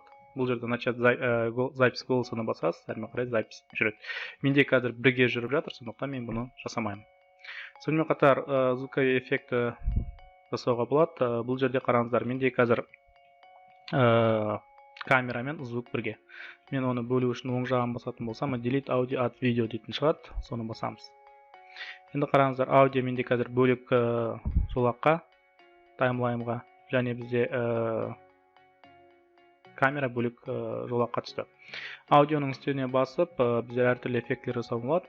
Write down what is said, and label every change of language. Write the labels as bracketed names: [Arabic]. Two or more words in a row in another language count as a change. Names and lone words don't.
[Kazakh] Бұл жерде [Russian] начать запись [Kazakh] голосына басасыз, әрмен қарай запись жүреді. Менде қазір бірге жүріп жатыр, сондықтан мен бұны жасамаймын. Сонымен қатар звуковой эффекті жасауға болады. Бұл жерде қараңыздар, менде қазір камера мен звук бірге. Мен оны бөлу үшін оң жағын басатын болсам, [English] delete audio add video [Kazakh] дейтін шығады, соны басамыз. Енді қараңыздар, аудио менде қазір бөлек жолаққа, таймлайнға, және бізде камера бөлек жолаққа түсті. Аудионың үстіне басып, біздер әртүрлі эффектлер жасауға болады.